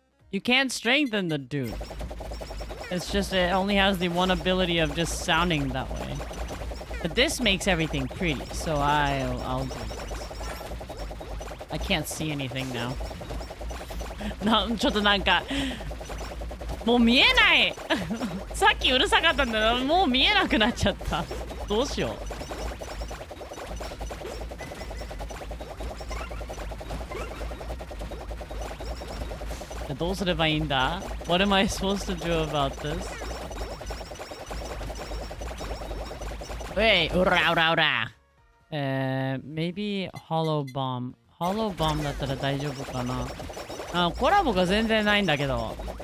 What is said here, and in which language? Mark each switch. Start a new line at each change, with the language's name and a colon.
English: You can't strengthen the dude. It's just it only has the one ability of just sounding that way. But this makes everything pretty, so I'll do this. I can't see anything now.
Japanese: ちょっとなんかもう見えないさっきうるさかったんだけどもう見えなくなっちゃった。どうしよう。どうすればいいんだ
English: What am I supposed to do about this? Wait, うらうらうら。Maybe Hollow Bomb.
Japanese: Hollow Bomb だったら大丈夫かな。コラボが全然ないんだけど。